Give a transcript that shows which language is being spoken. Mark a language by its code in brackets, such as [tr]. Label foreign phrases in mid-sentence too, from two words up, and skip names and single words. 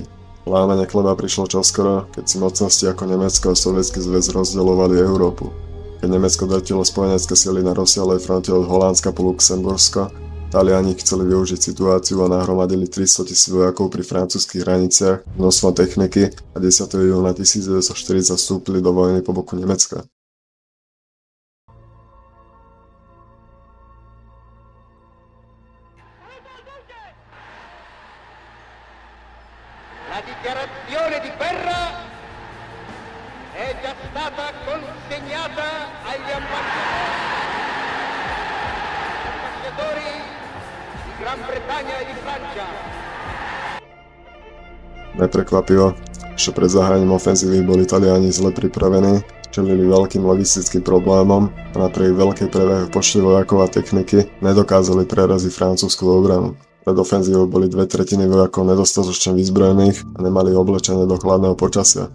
[sk] Lámanie chleba prišlo čoskoro, keď si mocnosti ako Nemecko a Sovietsky zväz rozdeľovali Európu. Keď Nemecko drtilo spojenecké sily na rozsiahlej fronte od Holandska po Luxembursko, Taliani chceli využiť situáciu a nahromadili 300 000 vojakov pri francúzskych hraniciach, množstvom techniky a 10. júna 1940 vstúpili do vojny po boku Nemecka. [it] La dichiarazione di guerra è già stata consegnata agli ambasciatori di Gran Bretagna e di Francia. [sk] Neprekvapivo, že pred zahájením ofenzívy boli Taliani zle pripravení, čelili veľkým logistickým problémom a napriek veľkej prevahe v počte vojakov a techniky nedokázali preraziť francúzsku obranu. Pred ofenzívou boli 2/3 vojakov nedostatočne vyzbrojených a nemali oblečené do chladného počasia.